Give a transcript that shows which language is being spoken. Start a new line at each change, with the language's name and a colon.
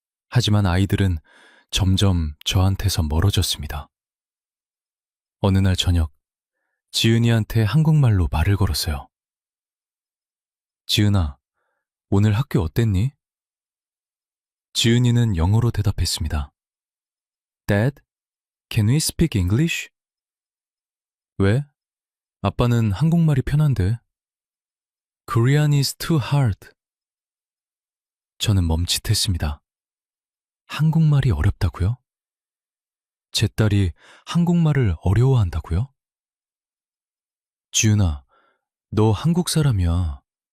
Korean: 하지만 아이들은 점점 저한테서 멀어졌습니다. 어느 날 저녁, 지은이한테 한국말로 말을 걸었어요. 지은아, 오늘 학교 어땠니? 지은이는 영어로 대답했습니다.
English: Dad, can we speak English?
Korean: 왜? 아빠는 한국말이 편한데.
English: Korean is too hard.
Korean: 저는 멈칫했습니다. 한국말이 어렵다고요? 제 딸이 한국말을 어려워한다고요? 지은아, 너 한국 사람이야.